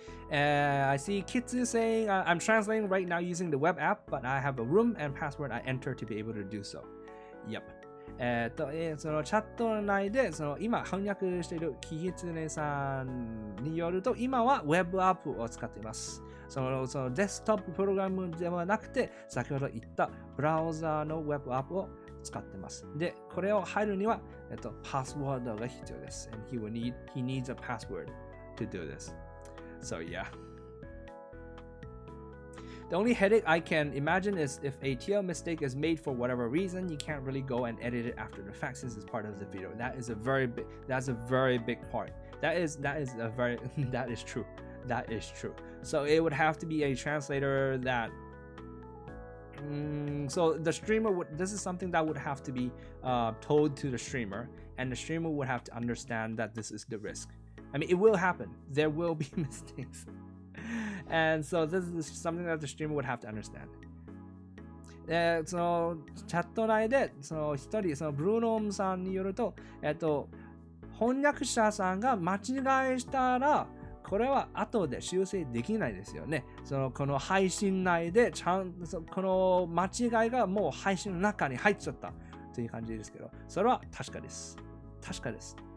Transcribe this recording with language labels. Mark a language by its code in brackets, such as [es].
[en] I see Kitsu saying, I'm translating right now using the web app, but I have a room and password I enter to be able to do so. Yep. [ja] そのチャット内で今翻訳しているキツネさんによると、今はウェブアップを使っています。そのデスクトッププログラムではなくて、先ほど言ったブラウザーのウェブアップを使っています。で、これを入るには、パスワードが必要です。 [en] And he needs a password to do this. So yeah. The only headache I can imagine is if a TL mistake is made for whatever reason, you can't really go and edit it after the fact since it's part of the video. That's a very big part. That is true. That is true. So it would have to be a translator that so the streamer this is something that would have to be told to the streamer, and the streamer would have to understand that this is the risk. I mean, it will happen. There will be mistakes. And so this is something that the streamer would have to understand. [ja] そのチャット内で一人ブルーノームさんによると、翻訳者さんが間違いしたらこれは後で修正できないですよね。この配信内でこの間違いがもう配信の中に入っちゃったという感じですけど、それは確かです。確かです。